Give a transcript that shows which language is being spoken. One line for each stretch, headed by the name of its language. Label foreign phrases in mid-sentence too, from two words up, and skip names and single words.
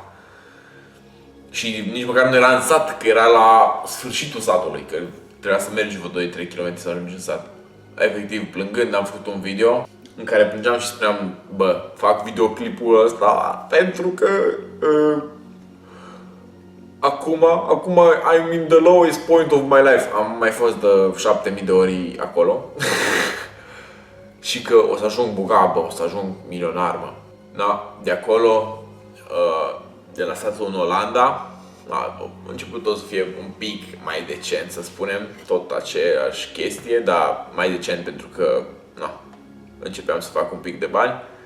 Romanian: Și nici măcar nu era în sat, că era la sfârșitul satului, că trebuia să mergi vreo 2-3 km să ajungi în sat. Efectiv, plângând, am făcut un video în care plângeam și spuneam, bă, fac videoclipul ăsta pentru că Acum
English: I'm in the lowest point of my life.
Romanian: Am mai fost de 7000 de ori acolo. Și că o să ajung bogat, bă, o să ajung milionar, mă. Da, de acolo, de la statul în Olanda, a început tot să fie un pic mai decent, să spunem, tot aceeași chestie, dar mai decent pentru că, na, începeam să fac un pic de bani.